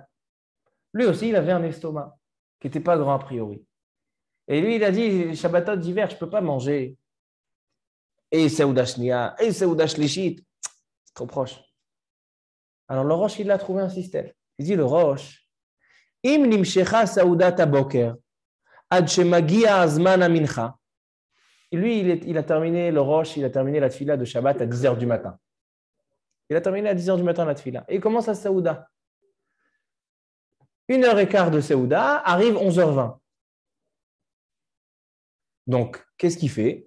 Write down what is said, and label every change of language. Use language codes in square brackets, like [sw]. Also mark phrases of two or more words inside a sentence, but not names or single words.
[fr] Lui aussi, il avait un estomac qui n'était pas grand a priori. Et lui, il a dit, Shabbatot d'hiver, je ne peux pas manger. Et [he] סעודה שנייה, [fr] et [he] סעודה שלישית. [fr] C'est trop proche. Alors le Rosh, il a trouvé un système. Il dit, le Rosh, [he] אם נמשכה סעודת הבוקר, עד שמגיע הזמן המנחה. [fr] Lui, il a terminé le Rosh, il a terminé la tefila de Shabbat à 10h du matin. Il a terminé à 10h du matin la tefila. Et il commence à Seuda. 1h15 de Seuda, arrive 11h20. Donc, qu'est-ce qu'il fait?